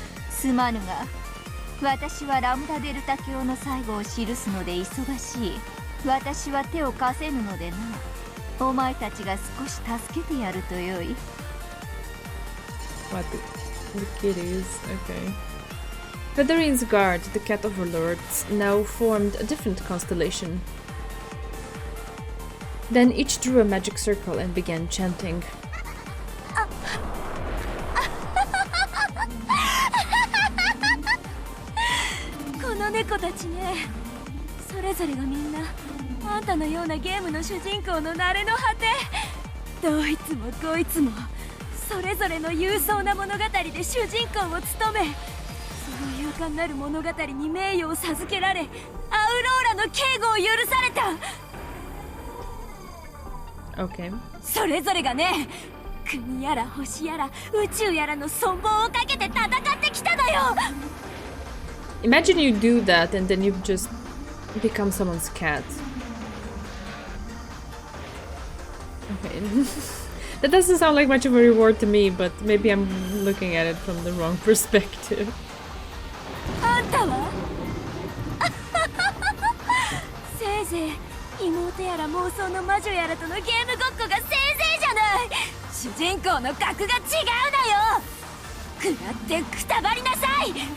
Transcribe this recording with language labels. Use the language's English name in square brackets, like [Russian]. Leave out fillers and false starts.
[Japanese] すまぬが、私はラムダデルタ教の最後を記すので忙しい。私は手を貸せぬのでな。お前たちが少し助けてやるとよい。 [English] What the kitties? Okay. Federine's guard, the cat overlords, now formed a different constellation. Then each drew a magic circle and began chanting. [Japanese] この猫たちね、それぞれがみんなあんたのようなゲームの主人公の慣れの果て。どいつもこいつもそれぞれの勇壮な物語で主人公を務め、その勇敢なる物語に名誉を授けられ、アウローラの警護を許された。 [English] Okay. [Japanese] それぞれがね、国やら星やら宇宙やらの存亡をかけて戦ってきたのよ。 [English] Imagine you do that and then you just become someone's cat. Okay. That doesn't sound like much of a reward to me, but maybe I'm looking at it from the wrong perspective. [Japanese] あんたはせいぜい妹やら妄想の魔女やらとのゲームごっこがせいぜいじゃない。主人公の格が違うのよ。食らってくたばりなさい。